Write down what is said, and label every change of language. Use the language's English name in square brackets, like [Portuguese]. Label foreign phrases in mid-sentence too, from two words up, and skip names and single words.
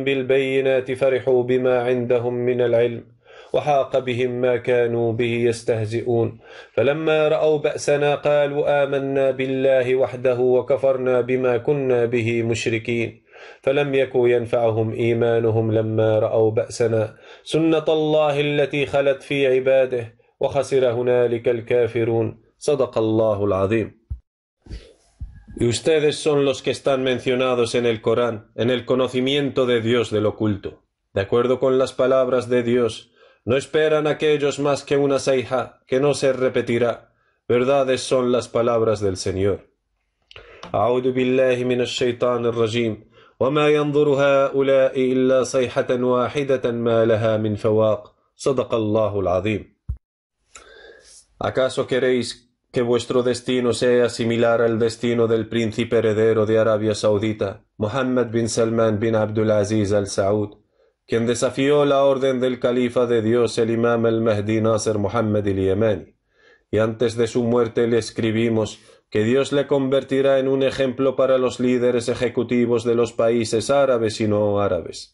[Arabic] بالبينات فرحوا بما عندهم من العلم وحاق بهم ما كانوا به يستهزئون فلما رأوا بأسنا قالوا آمنا بالله وحده وكفرنا بما كنا به مشركين فلم يكن ينفعهم إيمانهم لما رأوا بأسنا سنة الله التي خلت في عباده وخسر هنالك الكافرون صدق الله العظيم. [Spanish] Y ustedes son los que están mencionados en el Corán, en el conocimiento de Dios del oculto. De acuerdo con las palabras de Dios, no esperan aquellos más que una sayha que no se repetirá. Verdades son las palabras del Señor. [Arabic] أعوذ بالله من الشيطان الرجيم وما ينظر هؤلاء إلا صيحة واحدة ما لها من فواق صدق الله العظيم. [Spanish] ¿Acaso queréis que vuestro destino sea similar al destino del príncipe heredero de Arabia Saudita, Mohammed bin Salman bin Abdulaziz al-Saud, quien desafió la orden del califa de Dios, el imam al-Mahdi Nasser Mohammed al-Yamani, y antes de su muerte le escribimos que Dios le convertirá en un ejemplo para los líderes ejecutivos de los países árabes y no árabes?